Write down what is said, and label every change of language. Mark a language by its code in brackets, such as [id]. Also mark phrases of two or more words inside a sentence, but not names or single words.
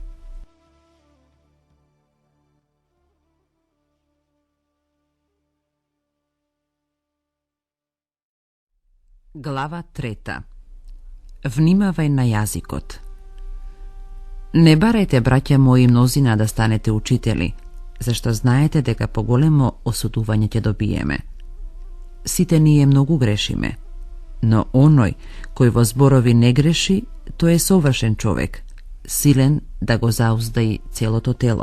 [mk] Глава 3. Внимавај на јазикот. Не барајте, браќа мои, мнозина да станете учители, zašto знаете дека поголемо осудување ќе добиеме. Сите ние многу грешиме, но оној кој во зборови не греши, тој е совршен човек, силен да го зауздаи целото тело.